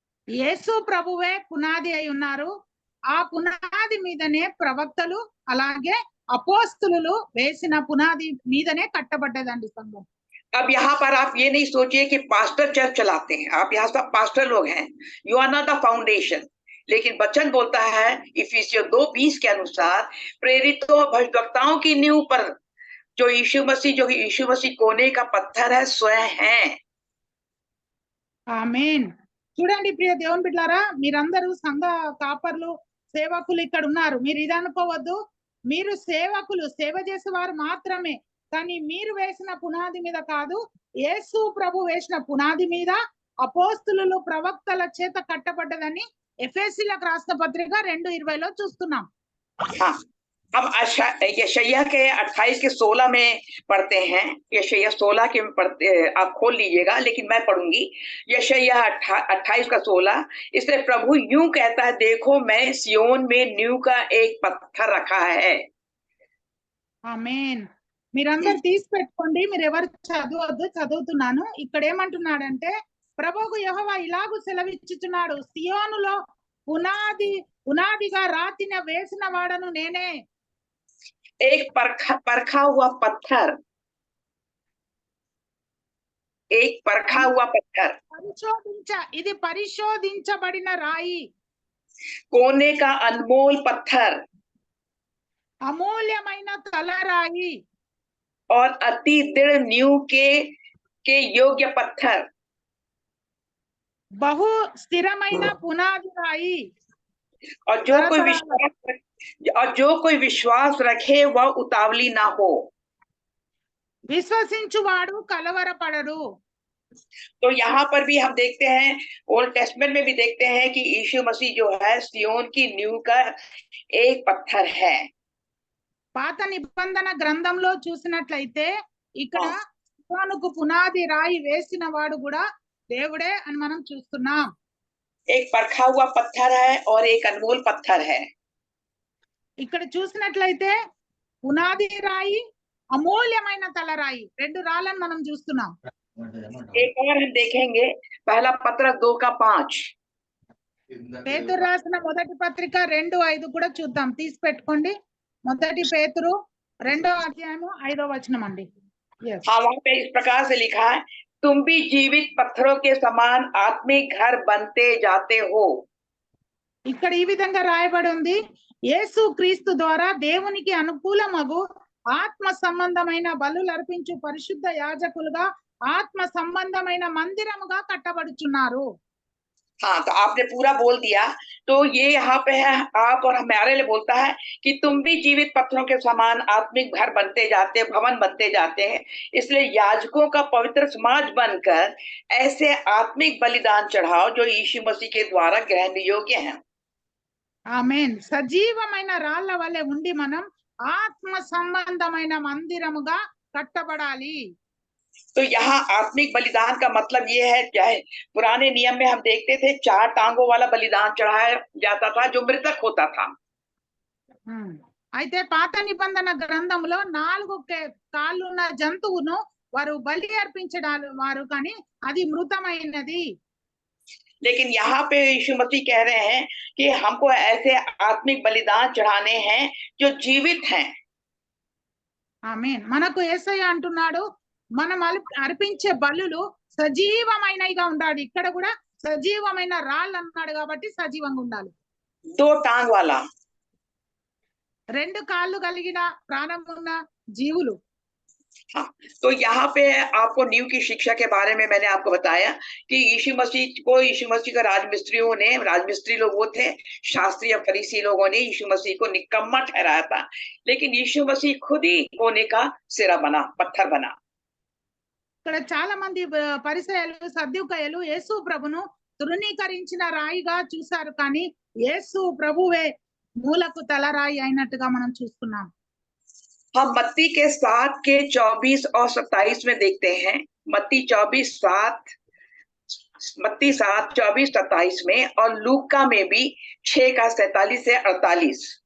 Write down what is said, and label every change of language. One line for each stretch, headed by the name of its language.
Telugu: యేసు ప్రభువే పునాది అయి ఉన్నారు. ఆ పునాది మీదనే ప్రవక్తలు అలాగే అపోస్తులు వేసిన పునాది మీదనే కట్టబడ్డదండి సంఘం.
Hindi: अब यहाँ पर आप ये नहीं सोचिए कि पास्टर चर्च चलाते हैं, आप यहाँ सब पास्टर लोग हैं,
English: You are not the foundation.
Hindi: लेकिन वचन बोलता है इफिसियों 2:20 के अनुसार प्रेरितों और भविष्यवक्ताओं की नींव पर जो यीशु मसीह कोने का पत्थर है स्वयं है.
Telugu: ఆమేన్. చూడండి ప్రియ దేవుని బిడ్డలారా, మీరందరూ సంఘ కాపర్లు సేవకులు ఇక్కడ ఉన్నారు. మీరు ఇది అనుకోవద్దు, మీరు సేవకులు, సేవ చేసేవారు మాత్రమే. కానీ మీరు వేసిన పునాది మీద కాదు, యేసు ప్రభు వేసిన పునాది మీద అపోస్తులు ప్రవక్తల చేత కట్టబడ్డదని ఎఫెసీలకు రాసిన పత్రిక 2:20లో చూస్తున్నాం.
Hindi: हाँ, हम यशायाह के 28 के 16 में पढ़ते हैं। यशायाह 16 के में पढ़ते, आप खोल लीजिएगा, लेकिन मैं पढ़ूंगी। यशायाह 28 का 16। इसलिए प्रभु यूं कहता है, देखो मैं सियोन में नींव का एक पत्थर रखा है।
Telugu: ఆమేన్. మీరందరూ తీసి పెట్టుకోండి, మీరు ఎవరు చదవద్దు, చదువుతున్నాను. ఇక్కడ ఏమంటున్నాడంటే ప్రభువు యెహోవా ఇలాగు సెలవిచ్చుచున్నాడు, సియోనులో పునాదిగా రాతిన వేసిన వాడను నేనే.
Hindi: एक परखा हुआ पत्थर, एक परखा हुआ पत्थर,
Telugu: ఇది పరిశోధించబడిన రాయి,
Hindi: कोने का अनमोल पत्थर
Telugu: అమూల్యమైన తలరాయి,
Hindi: और अति दृढ़ नींव के योग्य पत्थर,
Telugu: బహు స్థిరమైన పునాది రాయి.
Hindi: और जो कोई विश्वास रखे वह उतावली ना हो।
Telugu: విశ్వసించువాడు కలవరపడడు.
Hindi: तो यहाँ पर भी हम देखते हैं, ओल्ड टेस्टमेंट में भी देखते हैं कि यीशु मसीह जो है सियोन की नींव का एक पत्थर है।
Telugu: పాత నిబంధన గ్రంథంలో చూసినట్లయితే ఇక్కడ సియోనుకు పునాది రాయి వేసిన వాడు కూడా దేవుడే అని మనం చూస్తున్నాం.
Hindi: एक परखा हुआ पत्थर है और एक अनमोल पत्थर है।
Telugu: ఇక్కడ చూసినట్లయితే పునాది రాయి, అమూల్యమైన తలరాయి, రెండు రాళ్ళను మనం చూస్తున్నాం.
Hindi: एक और हम देखेंगे, पहला पत्र 2:5।
Telugu: పేతురు రాసిన మొదటి పత్రిక 2:5 కూడా చూద్దాం, తీసి పెట్టుకోండి. మొదటి పేతురు 2వ అధ్యాయము 5వ వచనం అండి.
Hindi: हाँ, वहां पे इस प्रकार से लिखा है, तुम भी जीवित पत्थरों के समान आत्मिक घर बनते जाते हो।
Telugu: ఇక్కడ ఈ విధంగా రాయబడి ఉంది, యేసు క్రీస్తు ద్వారా దేవునికి అనుకూలమగు ఆత్మ సంబంధమైన బలులు అర్పించు పరిశుద్ధ యాజకులుగా ఆత్మ సంబంధమైన మందిరముగా కట్టబడుచున్నారు.
Hindi: हाँ, तो आपने पूरा बोल दिया। तो ये यहाँ पे है, आप और हमारे लिए बोलता है कि तुम भी जीवित पत्थरों के समान आत्मिक घर बनते जाते, भवन बनते जाते हैं। इसलिए याजकों का पवित्र समाज बनकर ऐसे आत्मिक बलिदान चढ़ाओ जो यीशु मसीह के द्वारा ग्रहण योग्य हैं।
Telugu: ఆమేన్. సజీవమైన రాళ్ల వలె ఉండి మనం ఆత్మ సంబంధమైన మందిరముగా కట్టబడాలి.
Hindi: तो यहाँ आत्मिक बलिदान का मतलब ये है, चाहे पुराने नियम में हम देखते थे 4 टांगों वाला बलिदान चढ़ाया जाता था जो मृतक होता था।
Telugu: అయితే పాత నిబంధన గ్రంథంలో 4 కాళ్ళున్న జంతువును వారు బలి అర్పించడాలు వారు, కానీ అది మృతమైనది.
Hindi: लेकिन यहाँ पे यीशु मसीह कह रहे हैं कि हमको ऐसे आत्मिक बलिदान चढ़ाने हैं जो जीवित हैं।
Telugu: ఆమేన్. మనకు యేసయ్య అంటున్నాడు, మనం అర్పించే బలులు సజీవమైనవిగా ఉండాలి. ఇక్కడ కూడా సజీవమైన రాళ్ళు అన్నాడు కాబట్టి సజీవంగా ఉండాలి.
Hindi: 2 टांग वाला,
Telugu: 2 కాళ్ళు కలిగిన ప్రాణం ఉన్న జీవులు.
Hindi: हाँ, तो यहाँ पे आपको नींव की शिक्षा के बारे में मैंने आपको बताया कि यीशु मसीह का राजमिस्त्री लोग वो थे, शास्त्री या फरीसी लोगों ने यीशु मसीह को निकम्मा ठहराया था, लेकिन यीशु मसीह खुद ही कोने का सिरा बना, पत्थर बना।
Telugu: ఇక్కడ చాలా మంది పరిసయ్యులు, సద్దుకయ్యులు యేసు ప్రభును తృణీకరించిన రాయిగా చూశారు, కానీ యేసు ప్రభువే మూలకు తలరాయి అయినట్టుగా మనం చూస్తున్నాం.
Hindi: हम मत्ती के 7 के 24 और 27 में देखते हैं। मत्ती 7:24-27 में, और लूका में भी 6 का 47 से 48।